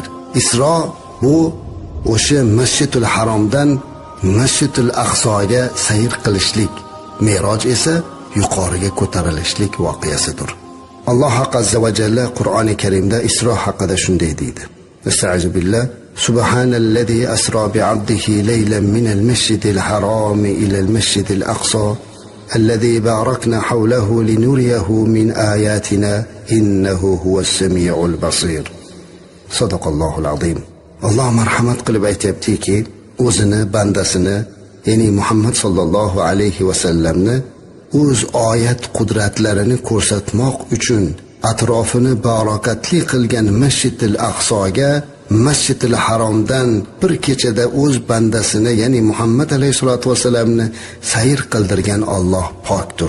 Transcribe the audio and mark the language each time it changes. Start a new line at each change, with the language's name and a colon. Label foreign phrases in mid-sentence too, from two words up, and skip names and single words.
Uzbek: Isro bu o'sha Masjidul Haromdan Masjidul Aqsoga sayr qilishlik, Me'roj esa yuqoriga ko'tarilishlik voqeasidir. Alloh
Arabic: عز وجل
Uzbek: Qur'oni Karimda Isro haqida shunday deydi.
Arabic: أستعيذ بالله. سبحان الذي أسرى بعبده ليلا من المسجد الحرام إلى المسجد الأقصى الذي باركنا حوله لنريه من آياتنا إنه هو السميع البصير. صدق الله العظيم.
Uzbek: Alloh marhamat qilib aytayaptiki, o'zini bandasini, ya'ni Muhammad
Arabic: صلى الله عليه وسلم
Uzbek: o'z oyat qudratlarini ko'rsatmoq uchun atrofini barokatli qilgan Masjidil Aqsoga, Masjidil Haromdan bir kechada o'z bandasini, ya'ni Muhammad
Arabic: عليه الصلاة والسلام
Uzbek: sayr qildirgan Alloh pokdir.